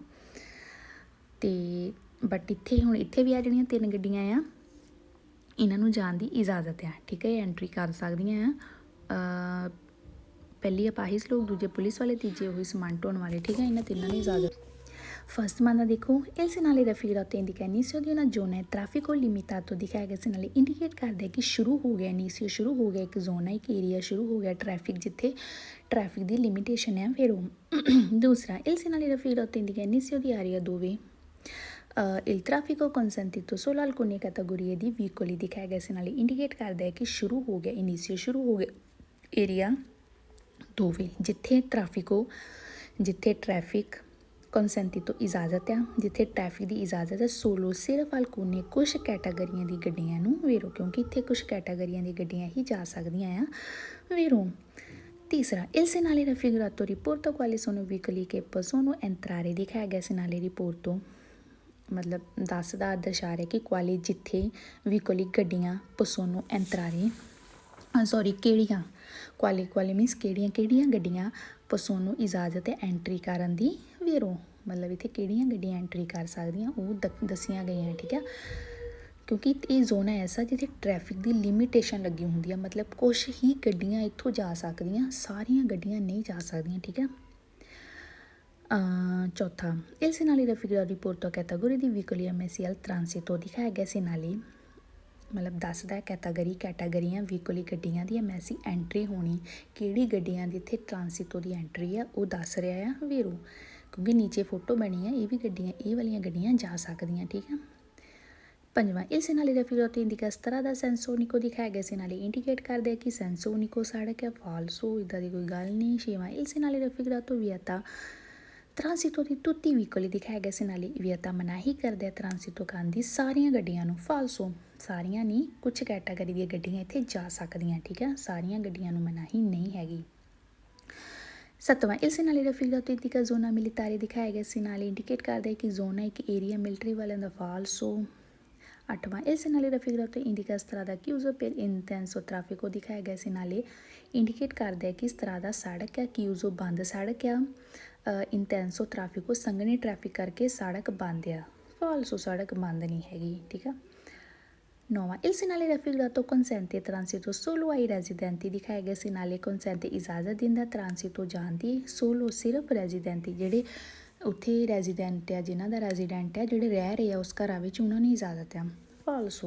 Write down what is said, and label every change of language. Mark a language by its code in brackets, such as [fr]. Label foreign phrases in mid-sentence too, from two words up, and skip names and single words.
[pa] ਅਤੇ ਬਟ ਇੱਥੇ ਵੀ ਆ ਜਿਹੜੀਆਂ 3 ਗੱਡੀਆਂ ਆ ਇਹਨਾਂ ਨੂੰ ਜਾਣ ਦੀ ਇਜਾਜ਼ਤ ਆ, ਠੀਕ ਹੈ। ਇਹ ਐਂਟਰੀ ਕਰ ਸਕਦੀਆਂ ਆ। ਪਹਿਲੀ ਅਪਾਹਿਜ ਲੋਕ, ਦੂਜੇ ਪੁਲਿਸ ਵਾਲੇ, ਤੀਜੇ ਉਹੀ ਸਮਾਨ ਢੋਣ ਵਾਲੇ, ਠੀਕ ਹੈ। ਇਹਨਾਂ 3 ਨੂੰ ਇਜਾਜ਼ਤ। ਫਸਟ ਮੰਨ ਦੇਖੋ [it] il segnale raffigurato indica inizio di una zona traffico limitato [pa] ਦਿਖਾਇਆ ਗਿਆ segnale ਇੰਡੀਕੇਟ ਕਰਦਾ ਕਿ ਸ਼ੁਰੂ ਹੋ ਗਿਆ, ਇਨੀਸ਼ੀਓ ਸ਼ੁਰੂ ਹੋ ਗਿਆ, ਇੱਕ ਜ਼ੋਨ ਹੈ, ਇੱਕ ਏਰੀਆ ਸ਼ੁਰੂ ਹੋ ਗਿਆ ਟ੍ਰੈਫਿਕ ਜਿੱਥੇ ਟ੍ਰੈਫਿਕ ਦੀ ਲਿਮਿਟੇਸ਼ਨ ਹੈ। ਫਿਰ ਉਹ ਦੂਸਰਾ [it] il segnale raffigurato indica inizio di area dove il traffico consentito solo alcune categorie di veicoli [pa] ਦਿਖਾਇਆ ਗਿਆ segnale ਇੰਡੀਕੇਟ ਕਰਦਾ ਹੈ ਕਿ ਸ਼ੁਰੂ ਹੋ ਗਿਆ, ਇਨੀਸ਼ੀਓ ਸ਼ੁਰੂ ਹੋ ਗਿਆ ਏਰੀਆ ਦੋਵੇਂ ਜਿੱਥੇ ਟ੍ਰੈਫਿਕ ਕੰਸੈਂਟੀ ਤੋਂ ਇਜਾਜ਼ਤ ਆ, ਜਿੱਥੇ ਟ੍ਰੈਫਿਕ ਦੀ ਇਜਾਜ਼ਤ ਹੈ, ਸੋਲੋ ਸਿਰਫ ਅਲਕੋਨੇ ਕੁਛ ਕੈਟਾਗਰੀਆਂ ਦੀ ਗੱਡੀਆਂ ਨੂੰ ਵੇਰੋ, ਕਿਉਂਕਿ ਇੱਥੇ ਕੁਛ ਕੈਟਾਗਰੀਆਂ ਦੀ ਗੱਡੀਆਂ ਹੀ ਜਾ ਸਕਦੀਆਂ ਆ ਵੇਰੋ। ਤੀਸਰਾ [it] il segnale raffigurato riporta quali sono veicoli che possono entrare [pa] ਦਿਖਾਇਆ ਗਿਆ segnale ਰਿਪੋਰਟ ਤੋਂ, ਮਤਲਬ ਦਰਸਾ ਰਿਹਾ ਕਿ ਕੁਆਲੀ ਜਿੱਥੇ veicoli ਗੱਡੀਆਂ [it] possono entrare [pa] ਕਿਹੜੀਆਂ ਕੁਆਲੀ ਮੀਨਸ ਕਿਹੜੀਆਂ ਗੱਡੀਆਂ possono ਇਜਾਜ਼ਤ ਹੈ ਐਂਟਰੀ ਕਰਨ ਦੀ ਵੇਰੋ, ਮਤਲਬ ਇੱਥੇ ਕਿਹੜੀਆਂ ਗੱਡੀਆਂ ਐਂਟਰੀ ਕਰ ਸਕਦੀਆਂ ਉਹ ਦੱਸੀਆਂ ਗਈਆਂ, ਠੀਕ ਹੈ। ਕਿਉਂਕਿ ਇਹ ਜ਼ੋਨ ਹੈ ਐਸਾ ਜਿੱਥੇ ਟ੍ਰੈਫਿਕ ਦੀ ਲਿਮਿਟੇਸ਼ਨ ਲੱਗੀ ਹੁੰਦੀ ਆ, ਮਤਲਬ ਕੁਛ ਹੀ ਗੱਡੀਆਂ ਇੱਥੋਂ ਜਾ ਸਕਦੀਆਂ, ਸਾਰੀਆਂ ਗੱਡੀਆਂ ਨਹੀਂ ਜਾ ਸਕਦੀਆਂ, ਠੀਕ ਹੈ। ਚੌਥਾ [it] il segnale raffigurato riporta categorie di veicoli ammessi al transito [pa] ਦਿਖਾਇਆ ਗਿਆ segnale ਮਤਲਬ ਦੱਸਦਾ ਕੈਟਾਗਰੀਆਂ ਵਹੀਕਲ ਗੱਡੀਆਂ ਦੀ ਐਮਐਸਸੀ ਐਂਟਰੀ ਹੋਣੀ, ਕਿਹੜੀ ਗੱਡੀਆਂ ਦੀ ਇੱਥੇ ਟ੍ਰਾਂਸਿਟੋ ਦੀ ਐਂਟਰੀ ਆ ਉਹ ਦੱਸ ਰਿਹਾ ਆ ਵੀਰੋ, ਕਿਉਂਕਿ ਨੀਚੇ ਫੋਟੋ ਬਣੀ ਆ, ਇਹ ਵੀ ਗੱਡੀਆਂ, ਇਹ ਵਾਲੀਆਂ ਗੱਡੀਆਂ ਜਾ ਸਕਦੀਆਂ, ਠੀਕ ਆ। ਪੰਜਵਾਂ, [it] il segnale raffigurato indica strada senso unico [pa] ਦਿਖਾਇਆ ਗਿਆ segnale ਇੰਡੀਕੇਟ ਕਰਦੇ ਕਿ [it] senso unico [pa] ਸੜਕ ਹੈ, ਫਾਲਸੋ, ਇੱਦਾਂ ਦੀ ਕੋਈ ਗੱਲ ਨਹੀਂ। ਛੇਵਾਂ, [it] il segnale raffigurato vieta ਟ੍ਰਾਂਸਿਟੋ [pa] ਦੀ [it] tutti i veicoli [pa] ਦਿਖਾਇਆ ਗਿਆ segnale vieta ਮਨਾਹੀ ਕਰਦੇ ਟ੍ਰਾਂਸਿਟੋ ਕਰਨ ਦੀ ਸਾਰੀਆਂ ਗੱਡੀਆਂ ਨੂੰ, ਫਾਲਸੋ, ਸਾਰੀਆਂ ਨਹੀਂ, ਕੁਝ ਕੈਟਾਗਰੀ ਦੀਆਂ ਗੱਡੀਆਂ ਇੱਥੇ ਜਾ ਸਕਦੀਆਂ, ਠੀਕ ਹੈ, ਸਾਰੀਆਂ ਗੱਡੀਆਂ ਨੂੰ ਮਨਾਹੀ ਨਹੀਂ ਹੈਗੀ। ਸੱਤਵਾਂ, [it] il segnale raffigurato indica zona militare [pa] ਦਿਖਾਇਆ ਗਿਆ segnale ਇੰਡੀਕੇਟ ਕਰਦਾ ਹੈ ਕਿ ਜ਼ੋਨ ਹੈ ਇੱਕ ਏਰੀਆ ਮਿਲਟਰੀ ਵਾਲਿਆਂ ਦਾ, ਫਾਲਸੋ। ਅੱਠਵਾਂ, [it] il segnale raffigurato indica strada chiusa per intenso traffico [pa] ਦਿਖਾਇਆ ਗਿਆ segnale ਇੰਡੀਕੇਟ ਕਰਦਾ ਹੈ ਕਿ strada ਸੜਕ ਹੈ, chiuso ਬੰਦ ਸੜਕ ਆ, [it] intenso traffico [pa] ਸੰਘਣੇ ਟ੍ਰੈਫਿਕ ਕਰਕੇ ਸੜਕ ਬੰਦ ਆ, ਫਾਲਸੋ, ਸੜਕ ਬੰਦ ਨਹੀਂ ਹੈਗੀ, ਠੀਕ ਆ। ਨੌਵਾਂ, [it] il segnale raffigurato consente transito solo ai residenti [pa] ਦਿਖਾਇਆ ਗਿਆ segnale consente ਇਜਾਜ਼ਤ ਦਿੰਦਾ ਟ੍ਰਾਂਸਿਟੋ ਜਾਣ ਦੀ, solo ਸਿਰਫ ਰੈਜ਼ੀਡੈਂਟੀ, ਜਿਹੜੇ ਉੱਥੇ ਰੈਜ਼ੀਡੈਂਟ ਆ, ਜਿਨ੍ਹਾਂ ਦਾ ਰੈਜ਼ੀਡੈਂਟ ਆ, ਜਿਹੜੇ ਰਹਿ ਰਹੇ ਆ ਉਸ ਘਰਾਂ ਵਿੱਚ, ਉਹਨਾਂ ਨੂੰ ਇਜਾਜ਼ਤ ਆ, ਫਾਲਸੋ।